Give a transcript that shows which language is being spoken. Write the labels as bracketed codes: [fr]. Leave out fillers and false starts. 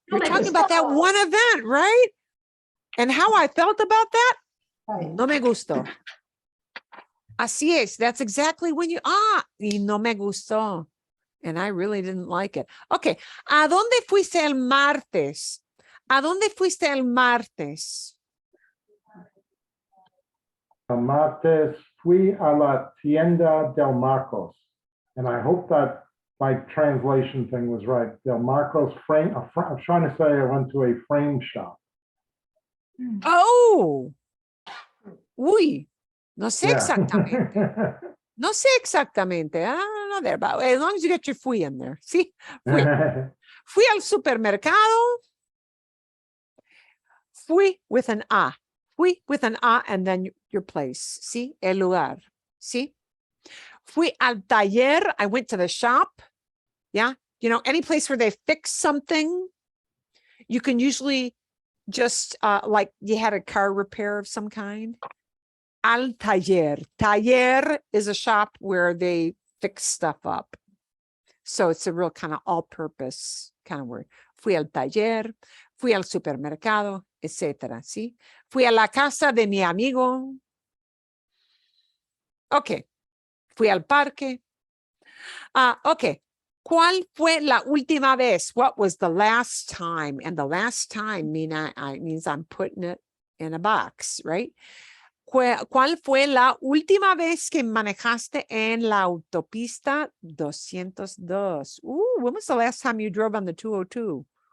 [en] You're talking about that one event, right? And how I felt about that? [es] No me gustó. Así es. [en] That's exactly when [es] y no me gustó. [en] And I really didn't like it. Okay. [es] ¿A dónde fuiste el martes? ¿A dónde fuiste el martes? El martes fui a la tienda del Marcos. [en] And I hope that my translation thing was right. Del Marcos frame, I'm trying to say I went to a frame shop. [es] Oh. Uy. No sé [en] Yeah. [es] exactamente. No sé exactamente. [en] I don't know there, but as long as you get your fui in there. See? [es] Fui. Fui al supermercado. [en] Fui with an A. Fui with an A and then your place. See? [es] El lugar. See? Fui al taller. [en] I went to the shop. Yeah. You know, any place where they fix something, you can usually just like you had a car repair of some kind. [es] Al taller. [en] Taller is a shop where they fix stuff up. So it's a real kind of all-purpose kind of word. [es] Fui al taller, fui al supermercado, etcétera, ¿sí? Fui a la casa de mi amigo. Ok. Fui al parque. Ok. ¿Cuál fue la última vez? [en] What was the last time? And the last time means I'm putting it in a box, right? [es] ¿Cuál fue la última vez que manejaste en la autopista 202? [en] When was the last time you drove on the 202?